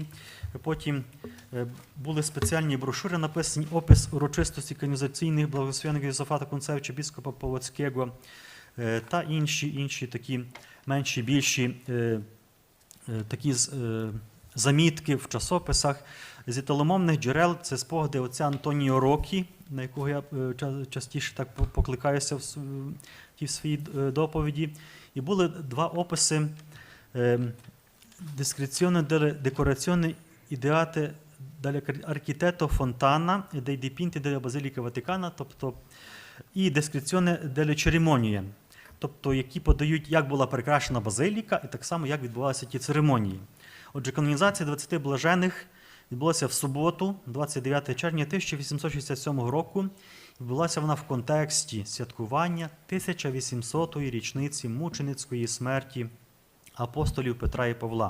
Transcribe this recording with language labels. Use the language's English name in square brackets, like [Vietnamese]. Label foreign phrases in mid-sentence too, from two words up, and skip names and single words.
[Ukrainian] Потім були спеціальні брошури, написані опис урочистості канонізаційних благословенних Йосафата Кунцевича, біскопа Полоцького та інші такі менші, більші такі замітки в часописах. З італомовних джерел це спогади отця Антоніо Рокі, на якого я частіше так покликаюся в тій своїй доповіді. І були 2 описи «Descrizione delle decorazioni ideate dall'architetto Fontana e dei dipinti della Basilica Vaticana», тобто і «Descrizione delle ceremonie», тобто які подають, як була прикрашена базиліка, і так само, як відбувалися ті церемонії. Отже, канонізація 20 блажених відбулася в суботу, 29 червня 1867 року. Відбулася вона в контексті святкування 1800-ї річниці мученицької смерті апостолів Петра і Павла.